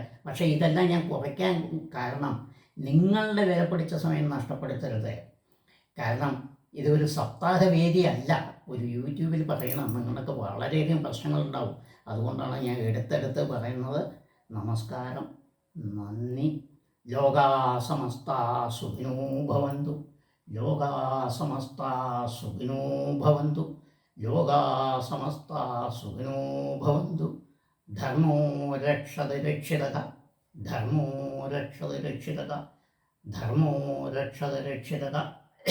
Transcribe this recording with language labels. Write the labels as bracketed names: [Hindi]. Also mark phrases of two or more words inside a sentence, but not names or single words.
[Malayalam] പക്ഷേ ഇതെല്ലാം ഞാൻ കുറയ്ക്കാൻ കാരണം നിങ്ങളുടെ വിലപിടിച്ച സമയം നഷ്ടപ്പെടുത്തരുത്. കാരണം ഇതൊരു സപ്താഹവേദിയല്ല, ഒരു യൂട്യൂബിൽ പറയണം. നിങ്ങൾക്ക് വളരെയധികം പ്രശ്നങ്ങളുണ്ടാവും. അതുകൊണ്ടാണ് ഞാൻ എടുത്തെടുത്ത് പറയുന്നത്. നമസ്കാരം, നന്ദി. [Sanskrit] लोका समस्त सुखिनो भवन्तु. लोका समस्त सुखिनो भवन्तु. लोका समस्त सुखिनो भवन्तु. धर्मो रक्षति रक्षितः। धर्मो रक्षति रक्षितः. धर्मो रक्षति रक्षितः.